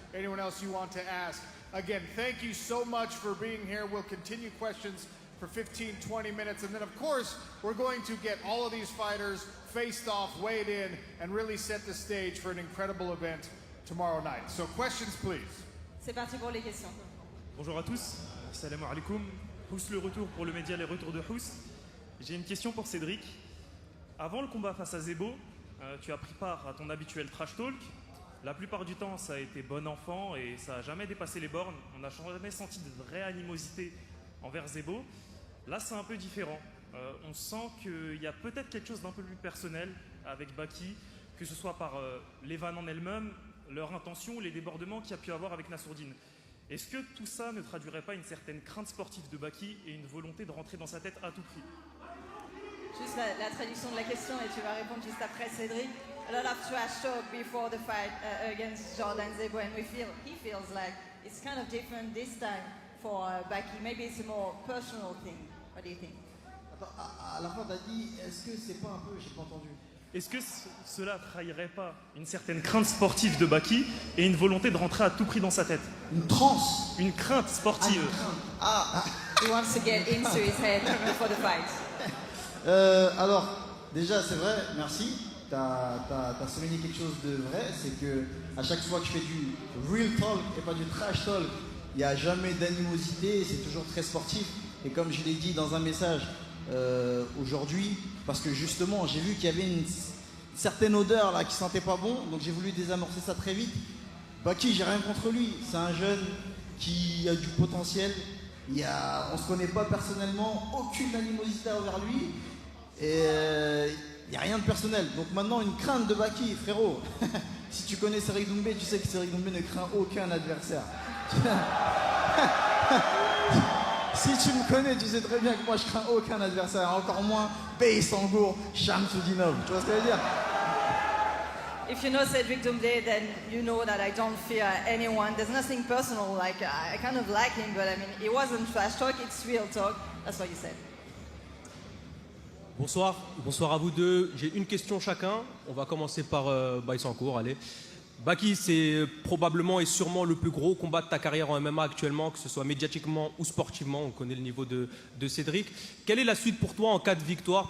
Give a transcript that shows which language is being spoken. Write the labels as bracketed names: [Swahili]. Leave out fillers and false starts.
[English] Anyone else you want to ask. Again, thank you so much for being here. We'll continue questions for 15, 20 minutes. And then, of course, we're going to get all of these fighters faced off, weighed in, and really set the stage for an incredible event tomorrow night. So questions, please. [French] C'est parti pour les questions. Bonjour à tous, salam alaikum. Hous le retour pour le média Les Retours de Hous. J'ai une question pour Cédric. Avant le combat face à Zebo, tu as pris part à ton habituel trash talk. La plupart du temps, ça a été bon enfant et ça n'a jamais dépassé les bornes. On n'a jamais senti de vraie animosité envers Zebo. Là, c'est un peu différent. On sent qu'il y a peut-être quelque chose d'un peu plus personnel avec Baki, que ce soit par les vannes en elles-mêmes, leur intention, les débordements qu'il y a pu avoir avec Nassourdine. Est-ce que tout ça ne traduirait pas une certaine crainte sportive de Baki et une volonté de rentrer dans sa tête à tout prix? Juste la traduction de la question et tu vas répondre juste après Cédric. [English] A lot of trash talk before the fight against Jordan Zebo, and he feels like it's kind of different this time for Baki. Maybe it's a more personal thing. What do you think? [French] Attends, à la fin t'as dit, est-ce que c'est pas un peu, j'ai pas entendu. Est-ce que cela trahirait pas une certaine crainte sportive de Baki et une volonté de rentrer à tout prix dans sa tête? Une transe. Une crainte sportive. [English] He wants to get into his head before the fight. [French] Alors, déjà, c'est vrai, merci. T'as souligné quelque chose de vrai, c'est que à chaque fois que je fais du real talk et pas du trash talk, il n'y a jamais d'animosité, c'est toujours très sportif. Et comme je l'ai dit dans un message aujourd'hui, parce que justement, j'ai vu qu'il y avait une certaine odeur là qui sentait pas bon, donc j'ai voulu désamorcer ça très vite. Baki, j'ai rien contre lui, c'est un jeune qui a du potentiel. On se connaît pas personnellement, aucune animosité envers lui. Et il n'y a rien de personnel. Donc maintenant, une crainte de Baki, frérot. Si tu connais Cédric Doumbé, tu sais que Cédric Doumbé ne craint aucun adversaire. Si tu me connais, tu sais très bien que moi je crains aucun adversaire, encore moins Bey Sangour, Shamsudinov. Tu vois ce que je veux dire? [English] If you know Cédric Doumbé, then you know that I don't fear anyone. There's nothing personal. Like I kind of like him, but I mean, it wasn't trash talk. It's real talk. That's what you said. [French] Bonsoir, bonsoir à vous deux. J'ai une question chacun. On va commencer par Bey Sangour, allez. Baki, c'est probablement et sûrement le plus gros combat de ta carrière en MMA actuellement, que ce soit médiatiquement ou sportivement. On connaît le niveau de Cédric. Quelle est la suite pour toi en cas de victoire?